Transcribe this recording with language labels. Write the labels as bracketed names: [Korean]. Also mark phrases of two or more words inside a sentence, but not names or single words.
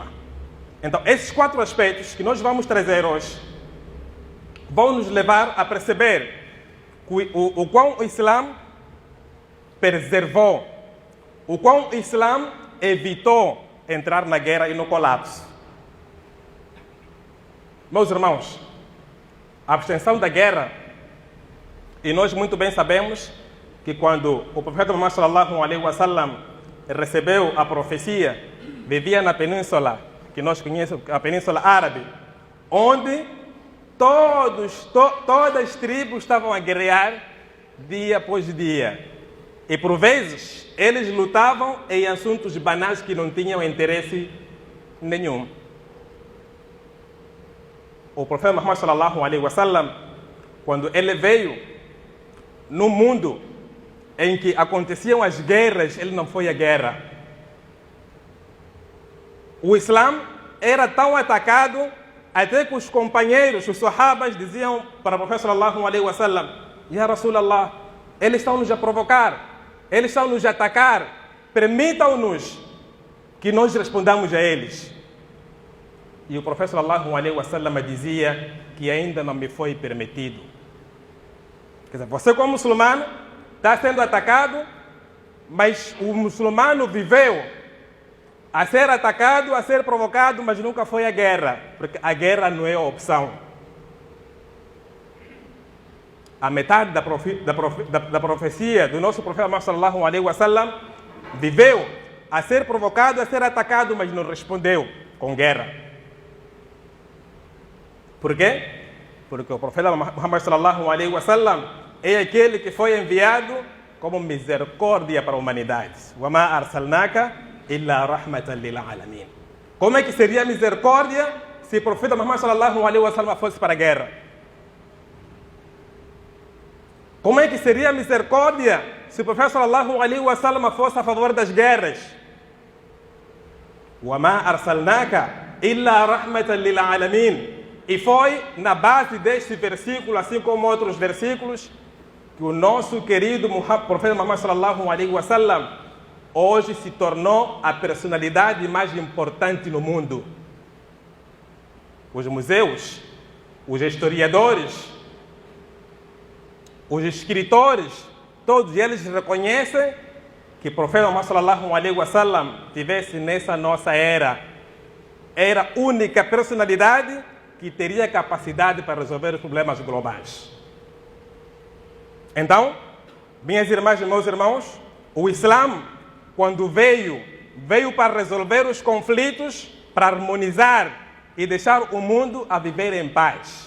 [Portuguese] Então, esses 4 aspectos que nós vamos trazer hoje vão nos levar a perceber o quão o Islã preservou, o quão o Islã evitou entrar na guerra e no colapso. Meus irmãos, a abstenção da guerra, e nós muito bem sabemos que quando o profeta Muhammad [Arabic] صلى الله عليه وسلم [Portuguese] recebeu a profecia, vivia na península, que nós conhecemos, a Península Árabe, onde todas as tribos estavam a guerrear dia após dia. E por vezes, eles lutavam em assuntos banais que não tinham interesse nenhum. O profeta Muhammad [Arabic] صلى الله عليه وسلم, [Portuguese] quando ele veio no mundo em que aconteciam as guerras, ele não foi à guerra. O Islã era tão atacado até que os companheiros, os sahabas, diziam para o profeta [Arabic] صلى الله عليه وسلم: يا رسول الله, [Portuguese] eles estão nos a provocar, eles estão nos a atacar, permitam-nos que nós respondamos a eles. E o profeta [Arabic] صلى الله عليه وسلم [Portuguese] dizia que ainda não me foi permitido. Quer dizer, você como muçulmano está sendo atacado, mas o muçulmano viveu a ser atacado, a ser provocado, mas nunca foi à guerra, porque a guerra não é a opção. A metade da profecia do nosso profeta Muhammad [Arabic] صلى الله عليه وسلم [Portuguese] viveu a ser provocado, a ser atacado, mas não respondeu com guerra. Por quê? Porque o profeta Muhammad [Arabic] صلى الله عليه وسلم [Portuguese] é aquele que foi enviado como misericórdia para a humanidade. [Arabic] وما أرسلناك إلا رحمة للعالمين. [Portuguese] Como é que seria misericórdia se o profeta Muhammad [Arabic] صلى الله عليه وسلم [Portuguese] fosse para a guerra? Como é que seria misericórdia se o profeta [Arabic] صلى الله عليه وسلم [Portuguese] fosse a favor das guerras? [Arabic] وما أرسلناك إلا رحمة للعالمين. [Portuguese] E foi na base deste versículo, assim como outros versículos, que o nosso querido profeta Muhammad [Arabic] صلى الله عليه وسلم [Portuguese] hoje se tornou a personalidade mais importante no mundo. Os museus, os historiadores, os escritores, todos eles reconhecem que o profeta Muhammad [Arabic] صلى الله عليه وسلم [Portuguese] tivesse nessa nossa era a única personalidade que teria capacidade para resolver os problemas globais. Então, minhas irmãs e meus irmãos, o Islã, quando veio para resolver os conflitos, para harmonizar e deixar o mundo a viver em paz.